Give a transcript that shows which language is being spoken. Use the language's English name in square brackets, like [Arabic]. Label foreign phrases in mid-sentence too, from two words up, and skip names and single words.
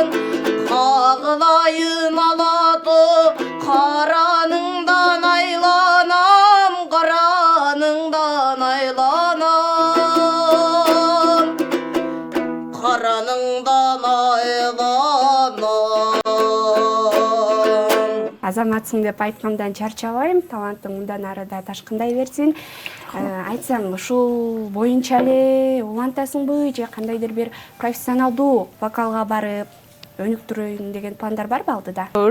[Kyrgyz] Кагылайын Ала-Тоо, караныңдан айланам, караныңдан айланам, караныңдан айланам. Азаматсың деп айткандан чарчабайм, талантың мындан ары да ташкындай берсин. Айтсаң, ушул боюнча эле улантасыңбы же кандайдыр бир профессионалдуу вокалга барып өнүктүрөйүн деген пландар барбы алдыда?